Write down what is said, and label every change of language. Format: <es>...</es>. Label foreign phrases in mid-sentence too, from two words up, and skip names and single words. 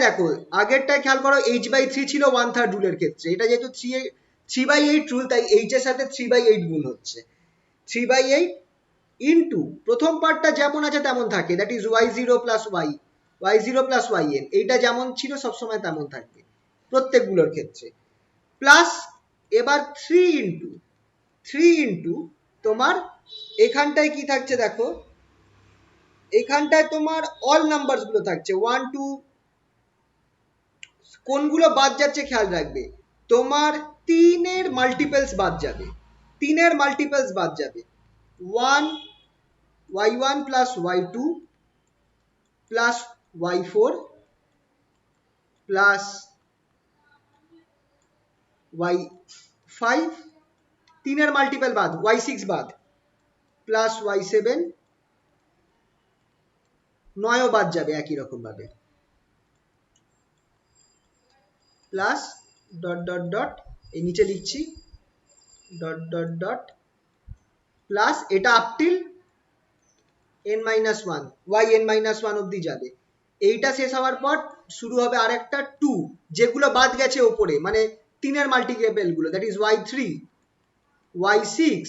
<bn>দেখো আগেরটায় খেয়াল করো h/3 ছিল 1/3 রুলের ক্ষেত্রে, এটা যেহেতু 3/8 রুল তাই h এর সাথে 3/8 গুণ হচ্ছে, 3/8 ইন্টু প্রথম পার্টটা যেমন আছে তেমন থাকে,</bn> <en>that is</en> <bn>y0 প্লাস y0 প্লাস yn, এইটা যেমন ছিল সবসময় তেমন থাকবে প্রত্যেকগুলোর ক্ষেত্রে, প্লাস এবার 3 ইন্টু তোমার এখানটায় কি থাকছে দেখো, এখানটায় তোমার</bn> <en>all numbers</en> <bn>গুলো থাকছে 1 2, কোনগুলো বাদ যাচ্ছে খেয়াল রাখবে, তোমার 3 এর মাল্টিপলস বাদ যাবে, 1</bn> <en>y1 plus y2 plus y4 plus y5,</en> <bn>3 এর মাল্টিপল বাদ, y6 বাদ প্লাস y7, 9 ও বাদ যাবে একই রকম ভাবে, প্লাস</bn> <en>dot dot dot,</en> <bn>এই নিচে লিখছি</bn> <en>dot dot dot,</en> <bn>প্লাস এটা</bn> <en>up till</en> <bn>n-1 yn-1 অবধি যাবে, এইটা শেষ হওয়ার পর শুরু হবে আরেকটা 2, যেগুলো বাদ গেছে ওপরে মানে 3 এর মাল্টিপল গুলো,</bn> <en>that is</en> <bn>y3 y6</bn>